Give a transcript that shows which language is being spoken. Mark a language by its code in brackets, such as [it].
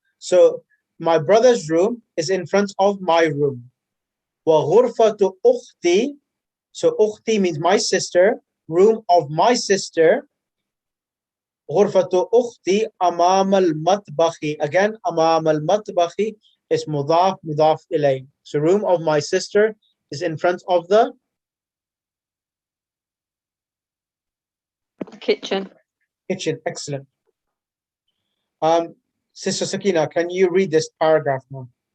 [en] So my brother's room is in front of my room. [ar] وغرفة أختي, [en] so أختي means my sister, room of my sister. [ar] غرفة أختي أمام المطبخ. [en] Again, [ar] أمام المطبخ [en] is [ar] مضاف إليه. [en] So room of my sister is in front of the kitchen. kitchen. Excellent. Sister Sakina, can you read this paragraph now?